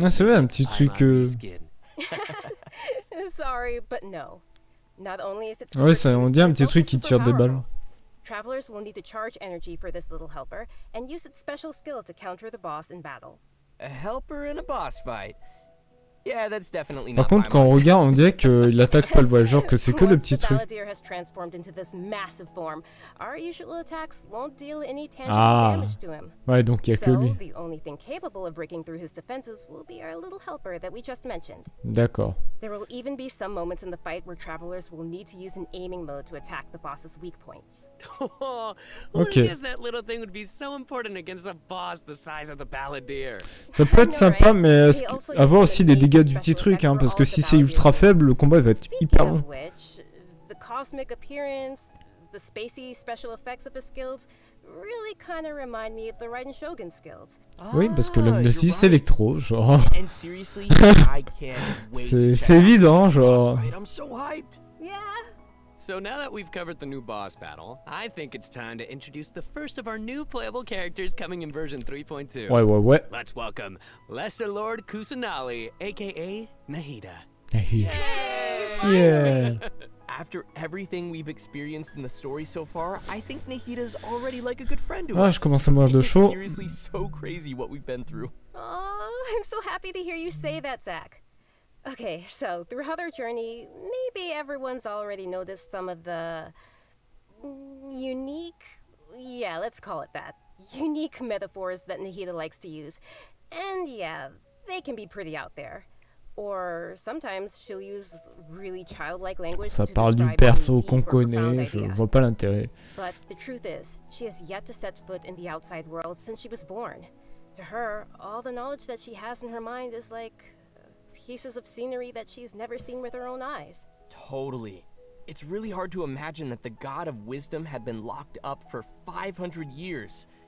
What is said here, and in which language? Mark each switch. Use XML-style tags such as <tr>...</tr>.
<fr>c'est vrai, un petit truc.</fr> <en>Sorry, but no. Not only is it</en> <fr>Ouais, ça, on dit un petit truc qui tire des balles.</fr> <en>Travelers will need to charge energy for this little helper and use its special skill to counter the boss in battle. A helper in a boss fight. Yeah, that's definitely</en> <fr>Par</fr> <en>not</en> <fr>contre, quand on regarde, on dirait qu'il attaque pas le voyageur, que c'est que le petit truc.</fr> <en>Has transformed into this massive form. Our usual attacks won't deal any tangible damage to him.</en> <fr>Ouais, donc il y a que lui.</fr> <en>The only thing capable of breaking through his defenses will be our little helper that we just mentioned.</en> <fr>D'accord.</fr> <en>There will even be some moments in the fight where travelers will need to use an aiming mode to attack the boss's weak points. Ok. I guess that little thing would be so important against a boss the size of the balladeer.</en> <fr>Ça peut être sympa, mais avoir aussi des dégâts du petit truc, hein, parce que si c'est ultra faible, le combat va être hyper long.</fr> <en>The cosmic appearance, the spacey special effects of his skills really kind of remind me of the Raiden Shogun skills.</en> <fr>Oui, parce que l'homme de 6 électro, genre.</fr> <en>And seriously, I can't wait to</en> <fr>c'est évident, genre.</fr> <en>I'm so hyped. Yeah. So now that we've covered the new boss battle, I think it's time to introduce the first of our new playable characters coming in version 3.2.</en> <fr>Ouais.</fr> <en>Let's welcome Lesser Lord Kusanali, aka Nahida. Yeah. After everything we've experienced in the story so far, I think Nahida's already like a good friend to us.</en> <fr>Ah, je commence à mourir de chaud.</fr> <en>It's seriously so crazy what we've been through. Oh, I'm so happy to hear you say that, Zach. Okay, so throughout our journey, maybe everyone's already noticed some of the unique, yeah, let's call it that, unique metaphors that Nahida likes to use. And yeah, they can be pretty out there. Or sometimes she'll use really childlike language.</en> <fr>Ça parle du perso qu'on connaît, je vois pas l'intérêt.</fr> <en>But the truth is, she has yet to set foot in the outside world since she was born. To her, all the knowledge that she has in her mind is like pieces of scenery that she's never seen with her own eyes. Totally. It's really hard to imagine that the god of wisdom had been locked up for 500 years.</en>